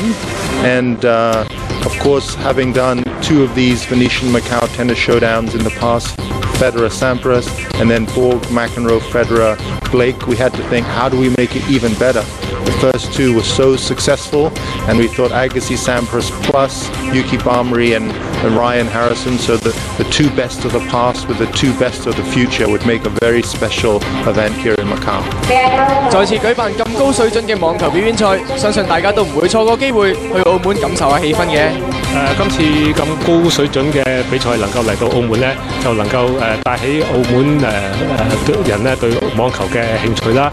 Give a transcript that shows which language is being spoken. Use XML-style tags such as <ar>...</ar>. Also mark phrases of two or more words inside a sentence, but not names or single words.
<en>And of course, having done 2 of these Venetian Macau Tennis Showdowns in the past, Federer, Sampras, and then Borg, McEnroe, Federer, Blake, we had to think, how do we make it even better? The first 2 were so successful, and we thought Agassi, Sampras plus Yuki Bamri and Ryan Harrison, so the 2 best of the past with the 2 best of the future would make a very special event here in Macau.</en> <yue>再次舉辦咁高水準嘅網球表演賽，相信大家都唔會錯過機會去澳門感受下氣氛嘅。今次咁高水準嘅比賽能夠嚟到澳門呢，就能夠帶起澳門人呢對網球嘅興趣啦。</yue>